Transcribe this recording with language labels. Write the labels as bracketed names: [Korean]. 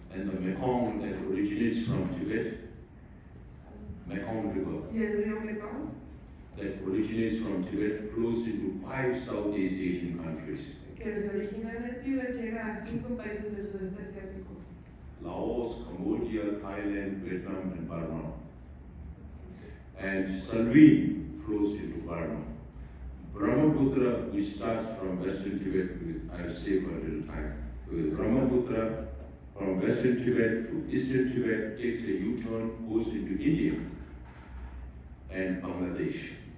[English] And the Mekong that originates from Tibet, Mekong River, [Spanish] Y el río Mekong, [English] that originates from Tibet flows into 5 Southeast Asian countries. [Spanish] que se origina en el Tíbet, llega a 5 países del sudeste asiático. [English] Laos, Cambodia, Thailand, Vietnam, and Burma. And Salween flows into Burma. Brahmaputra, which starts from Western Tibet, I'll save for a little time. With Brahmaputra, from Western Tibet to Eastern Tibet, takes a U-turn, goes into India and Bangladesh.